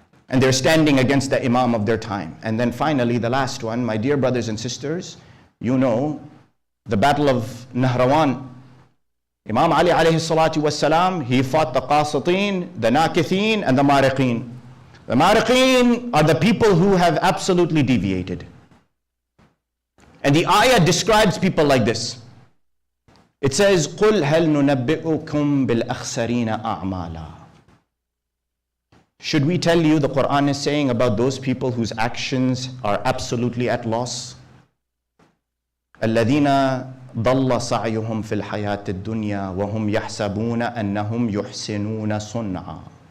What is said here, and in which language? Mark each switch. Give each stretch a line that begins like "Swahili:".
English: And they're standing against the Imam of their time. And then finally, the last one, my dear brothers and sisters, you know, the Battle of Nahrawan. Imam Ali alayhi salatu wassalam, he fought the Qasitin, the Nakithin, and the Mariqin. The Mariqin are the people who have absolutely deviated. And the ayah describes people like this. It says,
Arabic: قُلْ هَلْ نُنَبِّئُكُمْ بِالْأَخْسَرِينَ أَعْمَالًا.
English: Should we tell you, the Quran is saying about those people whose actions are absolutely at loss?
Arabic: الَّذِينَ ضَلَّ سَعْيُهُمْ فِي الْحَيَاةِ الدُّنْيَا وَهُمْ يَحْسَبُونَ أَنَّهُمْ يُحْسِنُونَ صُنْعًا.